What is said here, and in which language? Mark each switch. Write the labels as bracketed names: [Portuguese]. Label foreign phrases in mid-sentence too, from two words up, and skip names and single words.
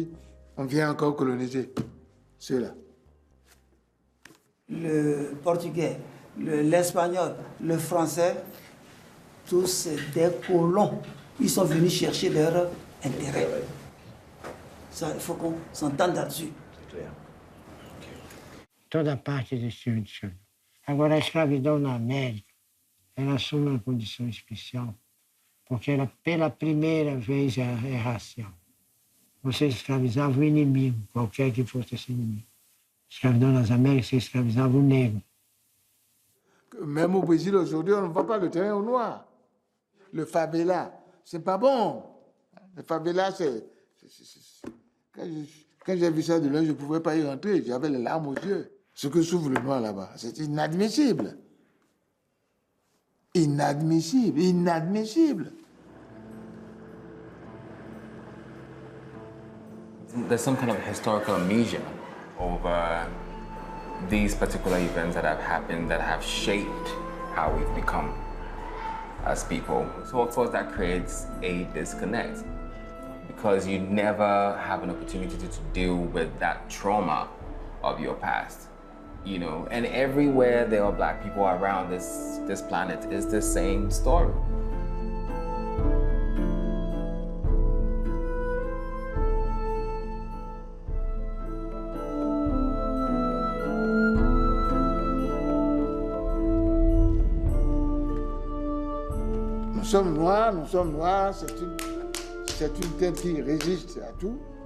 [French] On vient encore coloniser ceux-là. Le portugais, l'espagnol, le français, tous des colons. Ils sont venus chercher leur intérêt. Ça, il faut qu'on s'entende là-dessus. [Portuguese] Toda parte do estilo de China. Agora, a escravidão na América, ela assume uma condição especial, porque ela, pela primeira vez, é racial. Você escravizava o inimigo, qualquer que fosse esse inimigo. Escravidão nas Américas, você escravizava o negro. [French] Même au Brésil, aujourd'hui, on ne voit pas le terrain au noir. Le favela, c'est pas bon. Le favela, c'est... Quand j'ai vu ça de loin, je ne pouvais pas y rentrer. J'avais les larmes aux yeux. Ce que souffre le noir là-bas, c'est inadmissible. Inadmissible, inadmissible. [English] There's some kind of historical amnesia over these particular events that have happened that have shaped how we've become as people. So of course that creates a disconnect because you never have an opportunity to deal with that trauma of your past. You know, and everywhere there are Black people around this planet is the same story. [French] Nous sommes noirs, c'est une tête qui résiste à tout.